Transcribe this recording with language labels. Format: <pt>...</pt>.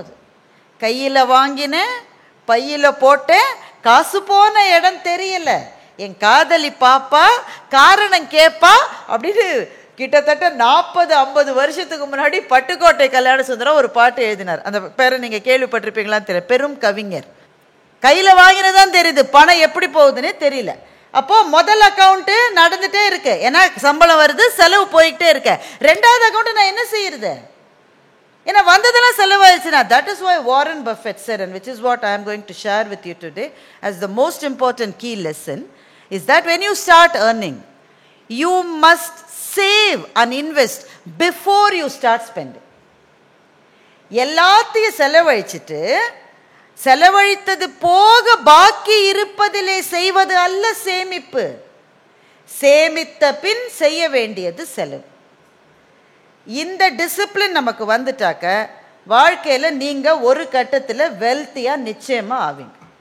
<ta>அது கையில் வாங்கினேன், பையில் போட்டேன், காசு போன இடம் தெரியல, என் காதலி பாப்பா காரணம் கேட்பா அப்படின்னு கிட்டத்தட்ட 40-50 வருஷத்துக்கு முன்னாடி பட்டுக்கோட்டை கல்யாண சுந்தரம் ஒரு பாட்டு எழுதினார். அந்த பேரை நீங்கள் கேள்விப்பட்டிருப்பீங்களான்னு தெரியல. பெரும் கவிஞர். கையில் வாங்கினதான் தெரியுது, பணம் எப்படி போகுதுன்னே தெரியல. அப்போ முதல் அக்கௌண்ட்டு நடந்துட்டே இருக்கு, ஏன்னா சம்பளம் வருது, செலவு போய்கிட்டே இருக்க. ரெண்டாவது அக்கௌண்ட் நான் என்ன செய்யறது? ஏன்னா வந்ததெல்லாம் செலவாயிடுச்சுன்னா.</ta> <en>That is why Warren Buffett said, and which is what I am going to share with you today as the most important key lesson, is that when you start earning, you must save and invest before you start spending.</en> <ta>எல்லாத்தையும் செலவழிச்சிட்டு செலவழித்தது போக பாக்கி இருப்பதிலே செய்வது அல்ல சேமிப்பு. சேமித்த பின் செய்ய வேண்டியது செலவு. இந்த டிசிப்ளின் நமக்கு வந்துட்டாக்க வாழ்க்கையில் நீங்கள் ஒரு கட்டத்தில் வெல்த்தியாக நிச்சயமாக ஆவீங்க.</ta>